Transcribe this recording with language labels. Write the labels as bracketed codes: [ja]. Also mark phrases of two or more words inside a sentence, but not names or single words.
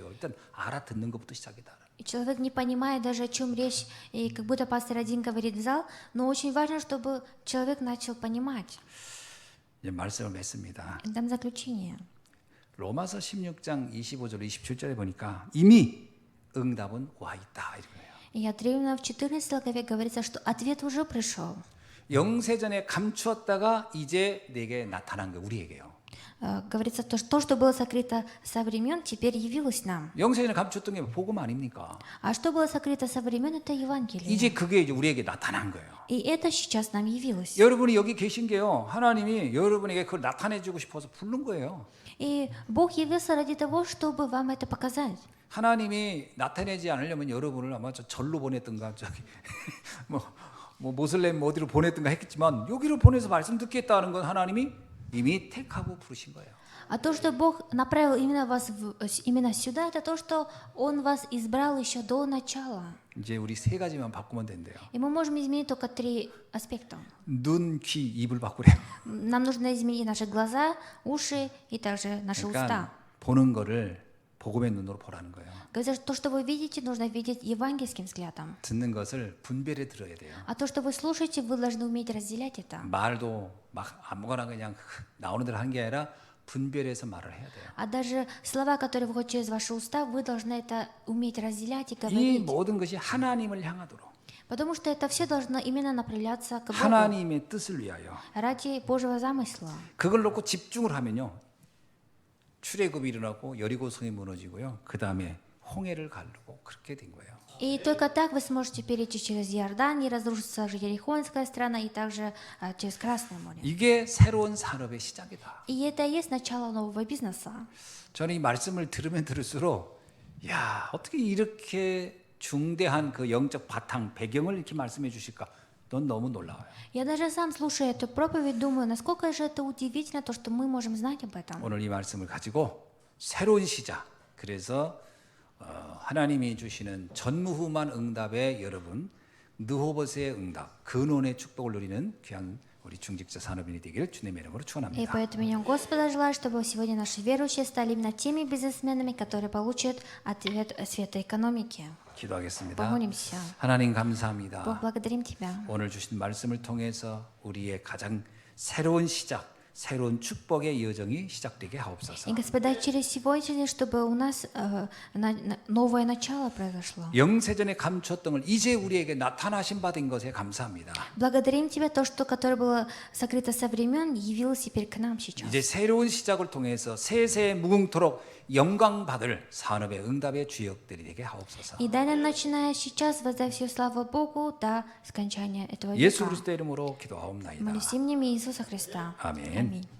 [ko] 일단 알아듣는 것부터 시작이다. [ru] И человек не понимает даже, о чем речь, и как будто пастор один говорит в зал, но очень важно, чтобы человек начал понимать. [ko] 이제 말씀을 맺습니다. [ru] И дам заключение. [ko] 로마서 16장 25절 27절에 보니까 이미 응답은 와 있다 이거예요. [ru] И отрывно в 14 главе говорится, что ответ уже пришел. [ko] 영세전에 감추었다가 이제 내게 나타난 거 우리에게요. [ru] Говорится, то, что было сокрыто со времен, теперь явилось нам. [ko] 영세전에 감추었던 게 복음 아닙니까? [ru] А что было сокрыто со времен, это Евангелие. [ko] 이제 그게 이제 우리에게 나타난 거예요. [ru] И это сейчас нам явилось. [ko] 여러분이 여기 계신 게요. 하나님이 여러분에게 그걸 나타내주고 싶어서 부른 거예요. [ru] И Бог явился ради того, чтобы вам это показать. [ko] 하나님이 나타내지 않으려면 여러분을 아마 저 절로 보냈던가 저기 뭐 모슬렘 어디로 보냈던가 했겠지만 여기로 보내서 말씀 듣겠다는 건 하나님이 이미 택하고 부르신 거예요. [ru] А то, что Бог направил именно вас именно сюда, это то, что Он вас избрал еще до начала. [ko] 이제 우리 세 가지만 바꾸면 된대요. [ru] И мы можем изменить только 3 аспекта. [ko] 눈, 귀, 입을 바꾸래요. [ru] Нам нужно изменить наши глаза, уши и также наши [ko] 그러니까 [ru] уста. [ko] 보는 거를 복음의 눈으로 보라는 거예요. [ru] Говорится, что то, что вы видите, нужно видеть евангельским взглядом. [ko] 듣는 것을 분별해 들어야 돼요. [ru] А то, что вы слушаете, вы должны уметь разделять это. [ko] 말도 막 아무거나 그냥 나오는 대로 하는 게 아니라 분별해서 말을 해야 돼요. [ru] А даже слова, которые выходят через ваши уста, вы должны это уметь разделять и [ko] 이 [ru] говорить. [ko] 모든 것이 하나님을 향하도록 [ru] Потому что это все должно именно направляться к Богу, [ko] 하나님의 뜻을 위하여 [ru] ради Божьего замысла. [ko] 그걸 놓고 집중을 하면요 출애굽이 일어나고 여리고성이 무너지고요 그 다음에 홍해를 가르고 그렇게 된 거예요. [ru] И только так вы сможете перейти через Иордан, и разрушится Ерихонская страна, и также через Красное море. [ko] 이게 새로운 산업의 시작이다. [ru] И это и есть начало нового бизнеса. [ko] 저는 이 말씀을 들으면 들을수록 야 어떻게 이렇게 중대한 그 영적 바탕 배경을 이렇게 말씀해 주실까? 넌 너무 놀라워요. [ru] Я даже сам, слушая эту проповедь, думаю, насколько же это удивительно, то, что мы можем знать об этом. [ko] 오늘 이 말씀을 가지고 새로운 시작. 그래서 하나님이 주시는 전무후무한 응답에 여러분 느호봇의 응답, 근원의 축복을 누리는 귀한 우리 중직자 산업인이 되기를 주님의 이름으로 [ru] И [ko] 축원합니다. [ru] поэтому я Господа желаю, чтобы сегодня наши верующие стали именно теми бизнесменами, которые получат ответ света экономики. [ko] 기도하겠습니다. [ru] Помолимся. [ko] 하나님 [ru] Бог, [ko] 감사합니다. [ru] благодарим Тебя. [ko] 오늘 주신 말씀을 통해서 우리의 가장 새로운 시작, 새로운 축복의 여정이 시작되게 하옵소서. [ru] И, Господа, через сегодня, чтобы у нас новое начало произошло. [ko] 영세전에 감추었던 걸 이제 우리에게 나타나신 바 된 것에 감사합니다. [ru] Благодарим Тебя, то, что, которое было сокрыто со времен, явилось теперь к нам сейчас. [ko] 이제 새로운 시작을 통해서 세세 무궁토록 영광 받을 산업의 응답의 주역들이 되게 하옵소서. [ru] И дай нам, начиная сейчас, воздай всю славу Богу до скончания этого [ko] 예수 [ru] века. [ko] 그리스도의 이름으로 기도하옵나이다. [ru] Молюсь именем Иисуса Христа. [ko] 아멘. [ru] Аминь.